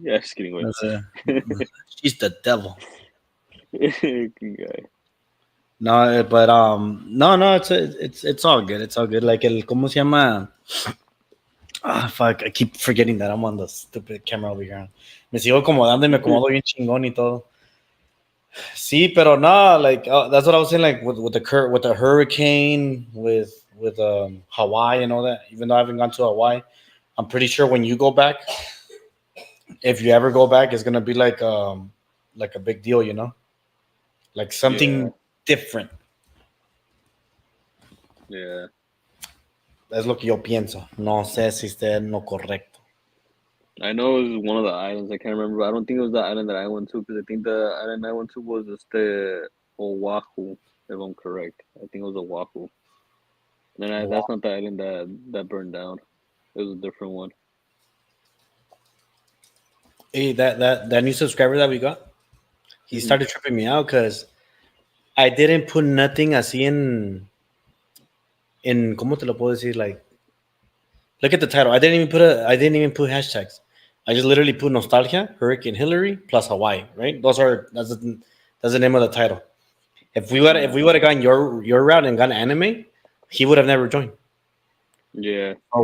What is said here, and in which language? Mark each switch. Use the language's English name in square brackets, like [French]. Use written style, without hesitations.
[English] Yeah, just kidding. She's the devil. Good guy. No, but no, it's all good. It's all good. [Spanish] Like ¿cómo se llama? [English] Fuck, I keep forgetting that I'm on the stupid camera over here. [Spanish] Me sigo acomodando y me acomodo bien chingón y todo. Sí, pero no, [English] like that's what I was saying. Like with the hurricane, with Hawaii and all that. Even though I haven't gone to Hawaii, I'm pretty sure when you go back, if you ever go back, it's gonna be like a big deal, you know, like Yeah, something different. yeah. [Spanish] Es lo que yo pienso. No sé si esté en lo correcto. [English] I know it was one of the islands. I can't remember. But I don't think it was the island that I went to because I think the island I went to was just the Oahu, if I'm correct. I think it was Oahu. And that's not the island that burned down. It was a different one. Hey, that new subscriber that we got, he Hmm. started tripping me out because I didn't put nothing [Spanish] así en ¿cómo te lo puedo decir? [English] Like, look at the title. I didn't even put hashtags. I just literally put nostalgia, Hurricane Hillary plus Hawaii, right? That's the name of the title. If we would have gone your route and gone anime, he would have never joined. Yeah. Or